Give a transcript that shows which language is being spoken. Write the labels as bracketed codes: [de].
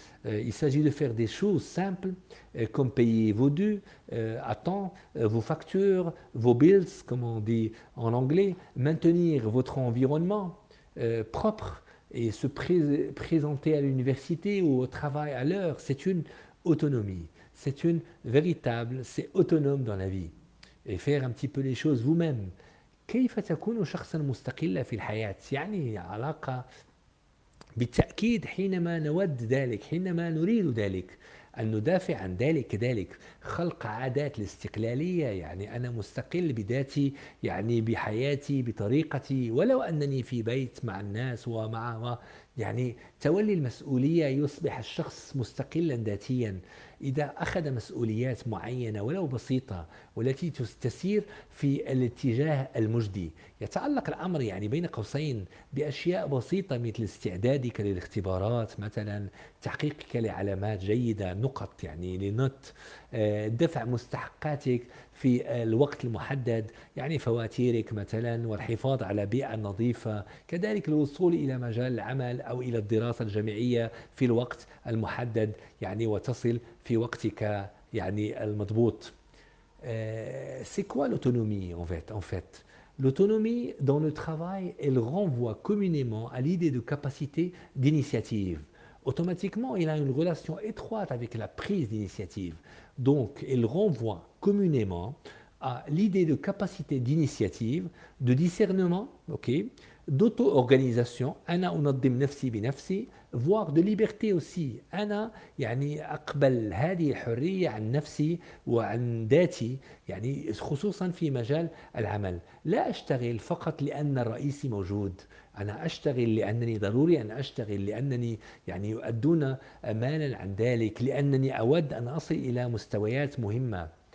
[fr] Il s'agit de faire des choses simples comme payer vos dus à temps, vos factures, vos bills, comme on dit en anglais, maintenir votre environnement propre et se présenter à l'université ou au travail à l'heure. C'est une autonomie, c'est une véritable, c'est autonome dans la vie. Et faire un petit peu les choses vous-même. [ar] كيف تكون شخصا مستقلا في الحياة؟ يعني علاقة بالتأكيد حينما نود ذلك، حينما نريد ذلك، أن ندافع عن ذلك كذلك، خلق عادات الاستقلالية، يعني أنا مستقل بذاتي، يعني بحياتي بطريقتي، ولو أنني في بيت مع الناس يعني تولي المسؤولية يصبح الشخص مستقلا ذاتيا إذا أخذ مسؤوليات معينة ولو بسيطة والتي تسير في الاتجاه المجدي. يتعلق الأمر يعني بين قوسين بأشياء بسيطة مثل استعدادك للاختبارات مثلا، تحقيقك لعلامات جيدة، نقط يعني لنوت، دفع مستحقاتك في الوقت المحدد، يعني فواتيرك مثلا، والحفاظ على بيئة نظيفة، كذلك الوصول إلى مجال العمل أو إلى الدراسة الجامعية في الوقت المحدد، يعني وتصل في وقتك يعني المضبوط. [fr] C'est quoi l'autonomie en fait? L'autonomie dans le travail, elle renvoie communément à l'idée de capacité d'initiative. Automatiquement, il a une relation étroite avec la prise d'initiative. Donc, elle renvoie communément à l'idée de capacité d'initiative, de discernement, ok, d'auto-organisation, [ar] أنا أنظم نفسي بنفسي, [fr] voire de liberté aussi. [ar] أنا يعني أقبل هذه الحرية عن نفسي وعن ذاتي، يعني خصوصا في مجال العمل. لا أشتغل فقط لأن الرئيس موجود، أنا أشتغل لأنني ضروري أن أشتغل، لأنني يعني يؤدون مالا عن ذلك، لأنني أود أن أصل إلى مستويات مهمة.